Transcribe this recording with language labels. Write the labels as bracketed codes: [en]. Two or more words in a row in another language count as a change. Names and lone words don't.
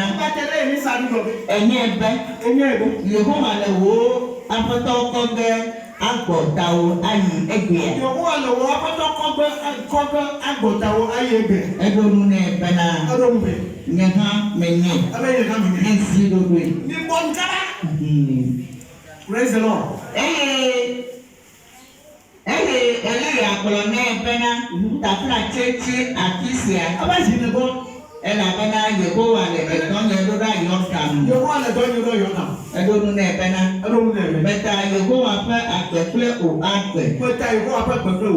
[ee] Enye be. Yehowa le wò aƒetɔ kɔge agbɔtawo ayi egbea. Yehowa le wò aƒetɔ kɔge agbɔtawo ayi egbea. Eɖo nu nɛ bena. Nye hã menye. Esi ɖoɖoe. [en] Praise the Lord. [ee] Eye Elia gblɔ nɛ bena. Tafla tsetsi afi sia. Elabena Yehowa le edɔnye ɖo ɖa Yɔrdanu. Eɖo nu nɛ bena. Meta Yehowa ƒe agbe kple wò agbe.